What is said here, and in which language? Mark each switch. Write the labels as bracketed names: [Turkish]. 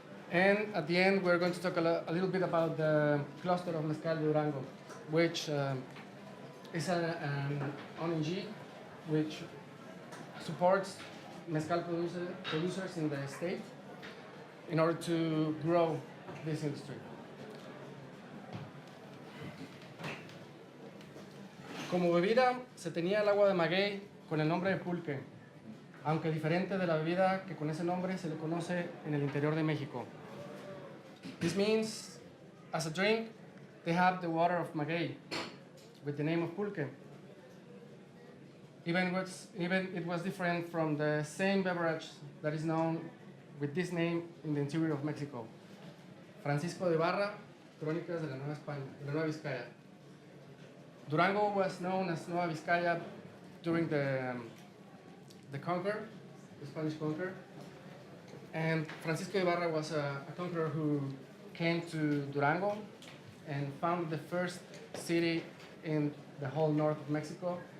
[English] And at the end, we're going to talk a little bit about the cluster of Mezcal de Durango, which is an ONG which supports mezcal producers in the state in order to grow this industry. [Spanish] Como bebida se tenía el agua de maguey con el nombre de pulque, aunque diferente de la bebida que con ese nombre se le conoce en el interior de México. [English] This means, as a drink, they have the water of maguey with the name of pulque. Even it was different from the same beverage that is known with this name in the interior of Mexico. [Spanish] Francisco de Ibarra, Crónicas de la Nueva España, de la Nueva Vizcaya. [English] Durango was known as Nueva Vizcaya during the conquer, the Spanish conquer. And Francisco de Ibarra was a conqueror who came to Durango and founded the first city in the whole north of Mexico.